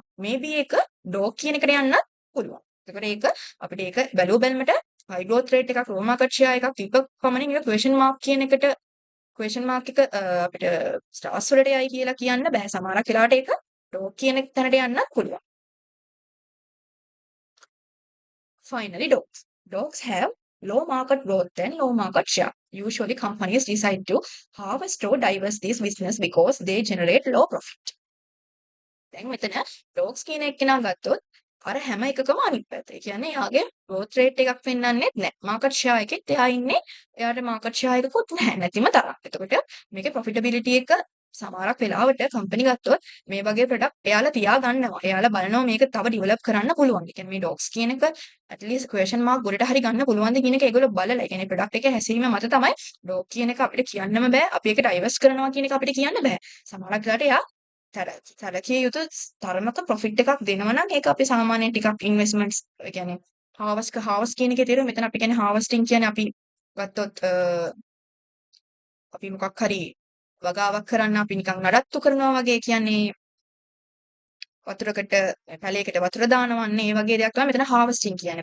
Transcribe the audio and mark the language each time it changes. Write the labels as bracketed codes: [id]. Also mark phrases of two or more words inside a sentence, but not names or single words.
[si] maybe ඒක dog කියන එකට යන්න පුළුවන්. එතකොට ඒක අපිට ඒක බැලුව බැලමට [en] high growth rate [si] එකක් [en] low market share [si] එකක් විපක් පමණින් ඒක [en] question mark [si] කියන එකට [en] question mark [si] එක අපිට stars වලට යයි කියලා කියන්න බෑ. සමහරක් වෙලාවට ඒක dog කියන තැනට යන්න පුළුවන්. [en] Finally, dogs. Dogs have low market growth and low market share. Usually, companies decide to harvest or divest this business because they generate low profit. [si] දැන් මෙතන dogs කියන එක්කෙනා ගත්තොත් අර හැම එකකම අනිත් පැත්ත. ඒ කියන්නේ එයාගේ [en] growth rate [si] එකක් පෙන්වන්නෙත් නැහැ. [en] market share [si] එකෙත් එයා ඉන්නේ එයාට [en] market share [si] එකකුත් නැහැ නැතිම තරම්. එතකොට මේකේ profitability එක සමහරක් වෙලාවට කම්පැනි ගත්තොත් මේ වගේ ප්‍රොඩක්ට් එයාලා තියාගන්නවා. එයාලා බලනවා මේක තව ඩෙවලොප් කරන්න පුළුවන්. ඒ කියන්නේ මේ dogs කියන එක [en] at least question mark [si] ගොඩට හරි ගන්න පුළුවන්ද කියන එක ඒගොල්ලෝ බලලා. ඒ කියන්නේ ප්‍රොඩක්ට් එකේ හැසිරීම මත තමයි dog කියන එක අපිට කියන්නම බෑ. අපි ඒක divest කරනවා කියන එක අපිට කියන්න බෑ. සමහරක් වෙලාවට එයා සැලකිය යුතු තරමක ප්‍රොෆිට් එකක් දෙනවා නම් ඒක අපි සාමාන්‍යයෙන් ටිකක් ඉන්වෙස්ට්මන්ට්ස් ඒ කියන්නේ හාවස් කියන එකේ තේරුම මෙතන අපි කියන්නේ හාවස්ටිං කියන්නේ අපි ගත්තොත් අපි මොකක් හරි වගාවක් කරන්න අපි නිකන් නඩත්තු කරනවා වගේ කියන්නේ වතුරකට පැලයකට වතුර දානවා අන්න ඒ වගේ දෙයක් තමයි මෙතන harvesting කියන්නේ.